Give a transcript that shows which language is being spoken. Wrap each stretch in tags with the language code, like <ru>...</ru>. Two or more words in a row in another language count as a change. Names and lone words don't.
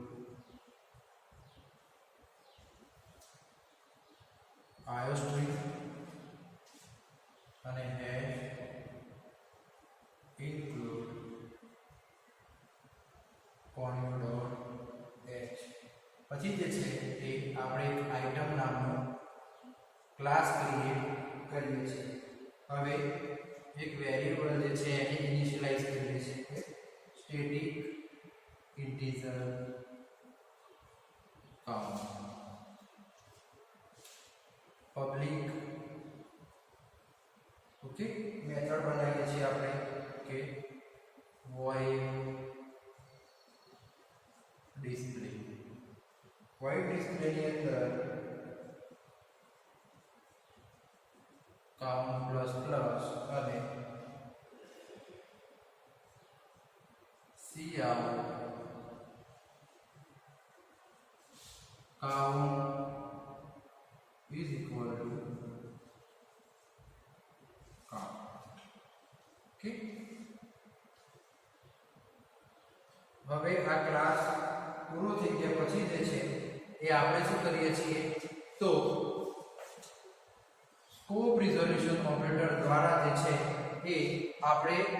<en>iostream અને hash include conio.h.</en> <gu>પછી જે છે એ આપણે એક આઇટમ નામનો</gu> <en>class create</en> <gu>કરીએ છીએ. હવે એક વેરિયેબલ જે છે એને ઇનિશિયલાઇઝ કરીએ છીએ</gu> <en>static integer count public.</en> <gu>ઓકે, મેથડ બનાવીએ છીએ આપણે કે void</gu> <en>display</en> <gu>ની અંદર</gu> <en>count plus plus અને cout count is equal to count. Okay.</en> <gu>હવે આ ક્લાસ પૂરો થઈ ગયા પછી જે છે એ આપણે શું કરીએ છીએ તો</gu> <en>scope resolution operator</en> <gu>દ્વારા જે છે એ આપણે</gu>